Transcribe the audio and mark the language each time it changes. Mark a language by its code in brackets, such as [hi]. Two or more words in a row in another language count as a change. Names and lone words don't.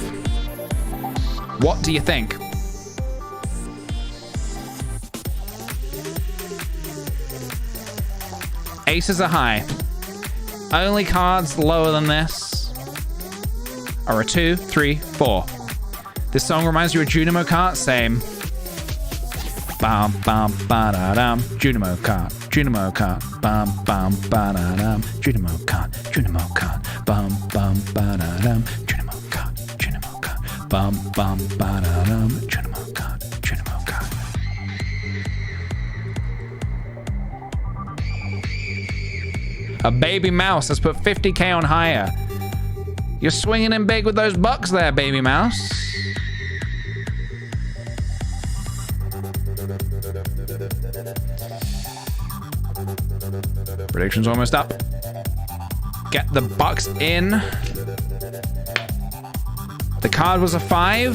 [en] What do you think? Aces are high. Only cards lower than this are a 2, 3, 4. This song reminds you of Junimo Kart? Same. Bam, bam, ba-da-dum. Junimo Kart. Junimo Kart. Bam, bam, ba-da-dum. Junimo Kart. Junimo Kart. Bam, bam, ba-da-dum. Junimo Kart. Junimo Kart. Bam, bam, ba-da-dum. Junimo Kart. Junimo Kart. A baby mouse has put 50k on higher. You're swinging in big with those bucks there, baby mouse. Prediction's almost up. Get the bucks in. The card was a 5.